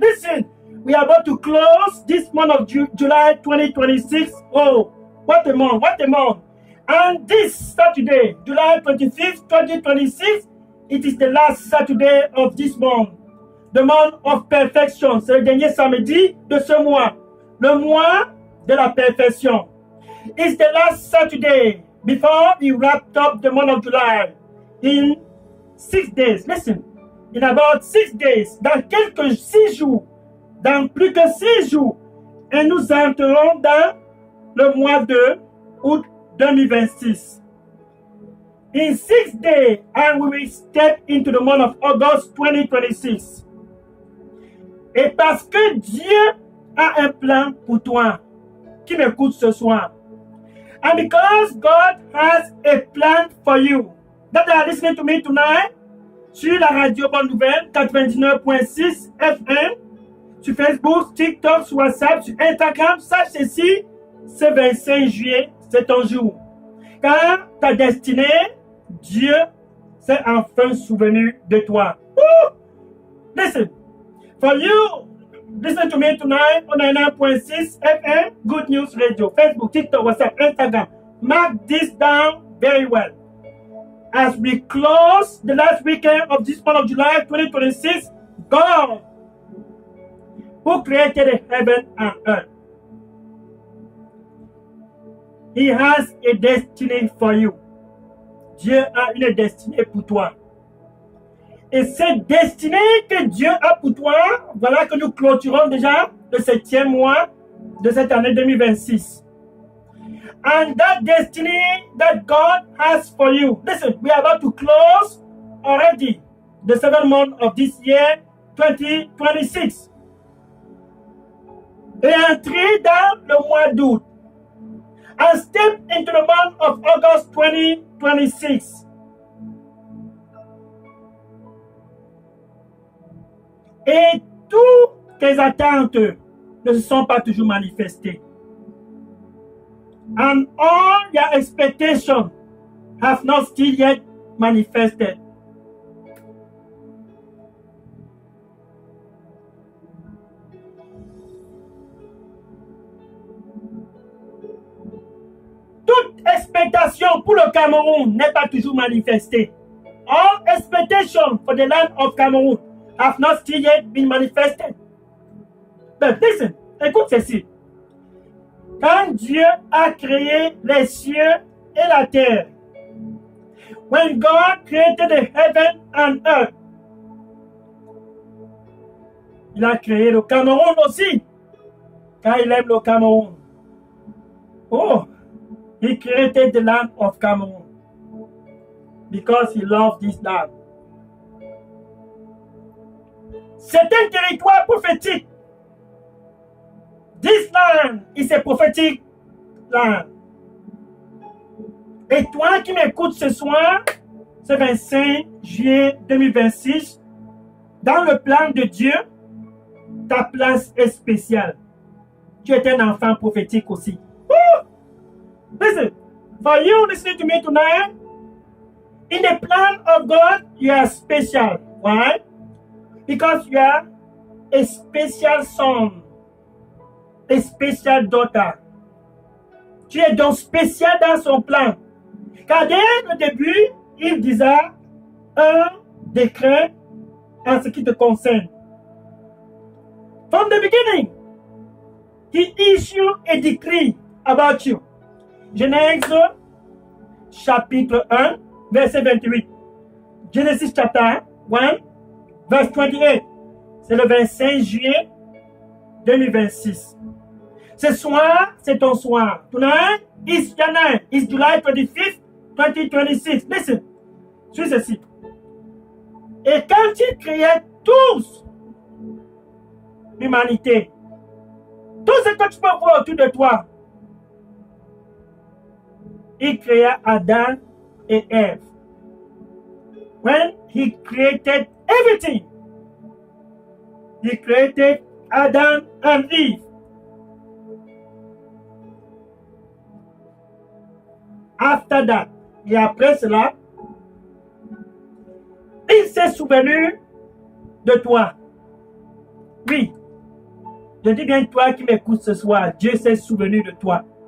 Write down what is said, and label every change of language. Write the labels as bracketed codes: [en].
[en] Listen, we are about to close this month of July 2026. Oh, what a month, what a month. And this Saturday, July 25th, 2026, it is the last Saturday of this month. The month of perfection. [fr] C'est le dernier samedi de ce mois. Le mois de la perfection. [en] It's the last Saturday before we wrapped up the month of July in 6 days. Listen, in about 6 days, [fr] dans quelques 6 jours, dans plus que 6 jours, et nous entrerons dans le mois de août 2026. [en] In 6 days, and we will step into the month of August 2026. [fr] Et parce que Dieu a un plan pour toi qui m'écoute ce soir. [en] And because God has a plan for you, that are listening to me tonight, [fr] sur la radio Bonne Nouvelle 99.6 FM, sur Facebook, TikTok, sur WhatsApp, sur Instagram, sache ceci, ce 25 juillet, c'est ton jour. Car ta destinée, Dieu s'est enfin souvenu de toi. [en] Woo! Listen, for you, listen to me tonight on 99.6 FM, Good News Radio, Facebook, TikTok, WhatsApp, Instagram. Mark this down very well. As we close the last weekend of this month of July 2026, God, who created the heaven and earth, He has a destiny for you. [fr] Dieu a une destinée pour toi. Et cette destinée que Dieu a pour toi, voilà que nous clôturons déjà le 7e mois de cette année 2026. [en] And that destiny that God has for you. Listen, we are about to close already the 7th month of this year, 2026. [fr] Et entrer dans le mois d'août. [en] And step into the month of August 2026. [fr] Et toutes tes attentes ne se sont pas toujours manifestées. [en] And all your expectations have not still yet manifested. [fr] Toute expectation pour le Cameroun n'est pas toujours manifestée. [en] All expectations for the land of Cameroon have not still yet been manifested. But listen, [fr] écoute ceci. Quand Dieu a créé les cieux et la terre, [en] when God created the heaven and earth, [fr] il a créé le Cameroun aussi, car il aime le Cameroun. [en] Oh, he created the land of Cameroon because he loved this land. [fr] C'est un territoire prophétique. [en] This land is a prophetic land. [fr] Et toi qui m'écoutes ce soir, ce 25 juillet 2026, dans le plan de Dieu, ta place est spéciale. Tu es un enfant prophétique aussi. Woo! [en] Listen, for you listening to me tonight, in the plan of God, you are special. Why? Because you are a special son. A special daughter. [fr] Tu es donc spécial dans son plan. Car dès le début, il disait un décret en ce qui te concerne. [en] From the beginning, he issued a decree about you. [fr] Genèse chapitre 1, verset 28. [en] Genesis chapter 1, verse 28. [fr] C'est le 25 juillet 2026. Ce soir, c'est ton soir. [en] Tonight is your night. It's July 25th, 2026. Listen. [fr] Suis ceci. Et quand il créait tous l'humanité, tout ce que tu peux voir autour de toi, il créa Adam et Ève. [en] When he created everything, he created Adam and Eve. After that, [fr] et après cela, il s'est souvenu de toi. Oui, je dis bien toi qui m'écoutes ce soir, Dieu s'est souvenu de toi.